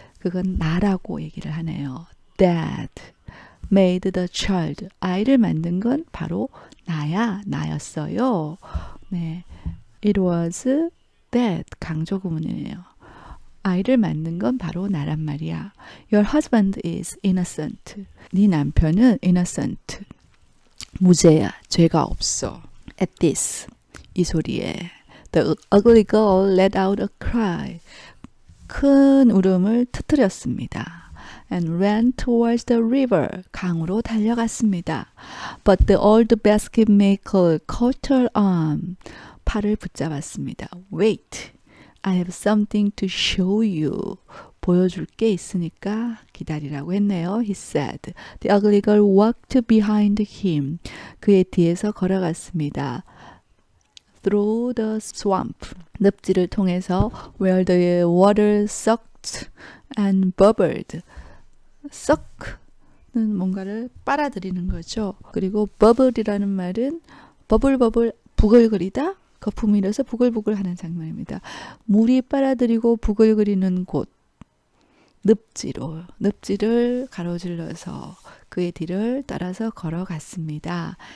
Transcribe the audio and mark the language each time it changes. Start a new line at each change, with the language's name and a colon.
Korean: 그건 나라고 얘기를 하네요.
English: That made the child.
Korean: 아이를 만든 건 바로 나였어요. 네, it was that 강조 구문이네요. 아이를 만든 건 바로 나란 말이야.
English: Your husband is innocent.
Korean: 네 남편은 innocent. 무죄야. 죄가 없어.
English: At this.
Korean: 이 소리에
English: the ugly girl let out a cry.
Korean: 큰 울음을 터뜨렸습니다.
English: And ran towards the river.
Korean: 강으로 달려갔습니다.
English: But the old basket maker caught her arm.
Korean: 팔을 붙잡았습니다.
English: Wait, I have something to show you.
Korean: 보여줄 게 있으니까 기다리라고 했네요.
English: He said. The ugly girl walked behind him.
Korean: 그의 뒤에서 걸어갔습니다.
English: Through the swamp.
Korean: 늪지를 통해서
English: where the water sucked and bubbled.
Korean: suck는 뭔가를 빨아들이는 거죠. 그리고 bubble이라는 말은 버블버블 부글거리다. 거품이 일어서 부글부글 하는 장면입니다. 물이 빨아들이고 부글거리는 곳. 늪지를 가로질러서 그의 뒤를 따라서 걸어갔습니다.